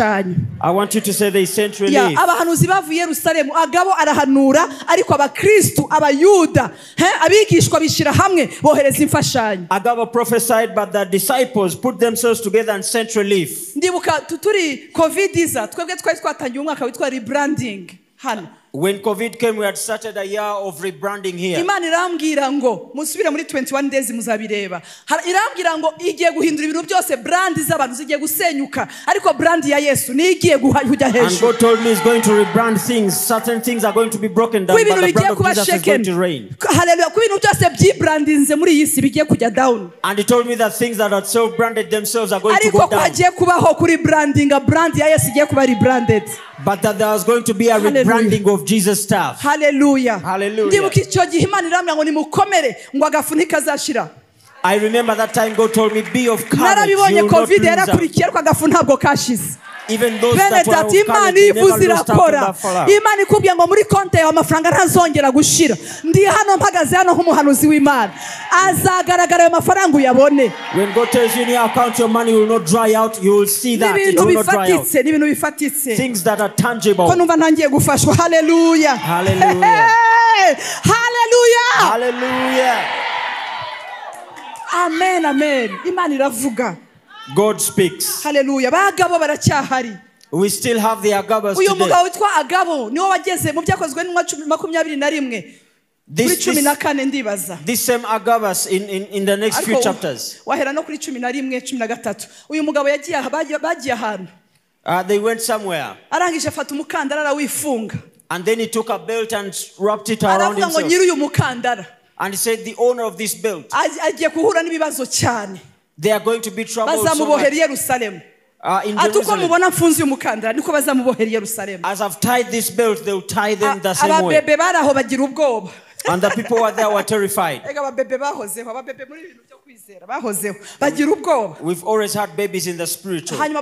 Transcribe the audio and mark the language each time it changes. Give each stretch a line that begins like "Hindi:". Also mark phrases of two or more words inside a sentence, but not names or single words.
English: I want you to say they sent relief. Agabo prophesied, but the disciples put themselves together and sent relief. When COVID came, we had started a year of rebranding here.
Kinyarwanda: Imana irambwira ngo musubire muri 21 days muzabireba. Irambwira ngo igiye guhindura ibintu byose
English: brand z'abantu
Kinyarwanda: zigiye gusenyuka ariko brand ya Yesu ni igiye kujya hejuru.
English: And God told me he's going to rebrand things. Certain things are going to be broken down, but the brand of Jesus is going to reign. Hallelujah.
Kinyarwanda: Ku bintu byose byibrandinze muri iyi si bigiye kujya down.
English: And he told me that things that are self-branded themselves are going to go down.
Kinyarwanda: Ariko hagiye kubaho kuri branding, brand ya Yesu igiye kuba rebranded.
English: But that there was going to be a rebranding of Jesus' stuff. Hallelujah. Hallelujah. I remember that time God told me, be of courage. You will not lose out. Even those that were of courage, they never lost out to the fallout.
Kinyarwanda: Imana ikubwiye ngo muri konte yawe amafaranga ntazongera gushira. Ndi hano mpagaze hano nk'umuhanuzi w'Imana. Azagaragara ayo mafaranga uyabone.
English: When God tells you in your account your money will not dry out, you will see that it will not dry out. Things that are tangible.
Kinyarwanda: Ko numva ntangiye gufashwa.
English: Hallelujah. Hallelujah. Hallelujah. Hallelujah.
Kinyarwanda: Amen, amen. Imana iravuga.
English: God speaks.
Kinyarwanda: Hallelujah. Bagabo baracyahari.
English: We still have the Agabas today.
Kinyarwanda: Uyu mugabo witwa Agabo niwe wageze mu byakozwe n'umwa 21 kuri 14 ndibaza.
English: This same Agabus in the next few chapters.
Kinyarwanda: Wahera no kuri 11 13. Uyu mugabo yagiye bagiye ahantu.
English: They went somewhere.
Kinyarwanda: Arangije afata umukandara arawifunga.
English: And then he took a belt and wrapped it around himself.
Kinyarwanda: Aravuga ngo nyiri uyu mukandara.
English: And he said the owner of this belt.
Kinyarwanda: Agiye kuhura n'ibibazo cyane.
English: They are going to be troubled so much. In Jerusalem. As I've tied this belt, they will tie them the same way. And the people were there were terrified. We've always had babies in the spiritual.